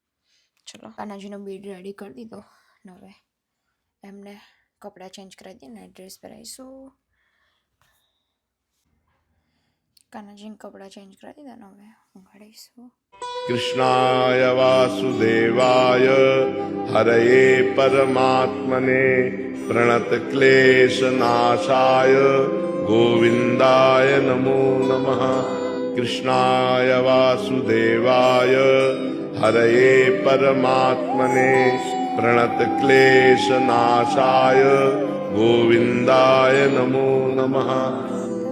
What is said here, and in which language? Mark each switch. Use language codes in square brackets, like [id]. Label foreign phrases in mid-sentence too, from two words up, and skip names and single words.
[gu] ચલો કાનાજીનો [en] bed ready [gu] કરી દીધો ને હવે એમને કપડાં ચેન્જ કરાવી દઈએ ને ડ્રેસ પહેરાવીશું. કાનાજીને કપડાં ચેન્જ કરાવી દીધા ને હવે ઊંઘાડીશું. [sa] कृष्णाय वासुदेवाय हरये परमात्मने प्रणतक्लेशनाशाय गोविन्दाय नमो नमः. कृष्णाय वासुदेवाय हरये परमात्मने प्रणतक्लेशनाशाय गोविन्दाय नमो नमः.